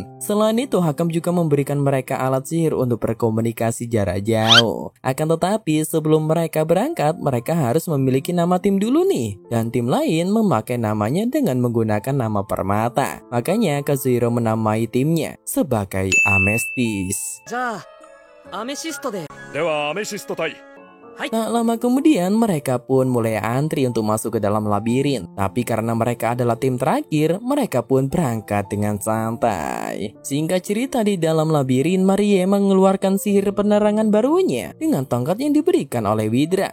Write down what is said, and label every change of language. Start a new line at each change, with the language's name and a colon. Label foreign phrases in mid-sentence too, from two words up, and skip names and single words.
Indonesian: Selain itu, Hakam juga memberikan mereka alat sihir untuk berkomunikasi jarak jauh. Akan tetapi sebelum mereka berangkat, mereka harus memiliki nama tim dulu nih. Dan tim lain memakai namanya dengan menggunakan nama permata. Makanya Kazuhiro menamai timnya sebagai Amethyst.
Japanese: じゃあアメシストで。ではアメシスト隊
Indonesian: Tak lama kemudian mereka pun mulai antri untuk masuk ke dalam labirin. Tapi karena mereka adalah tim terakhir, mereka pun berangkat dengan santai. Singkat cerita, di dalam labirin Marie mengeluarkan sihir penerangan barunya dengan tongkat yang diberikan oleh Widra.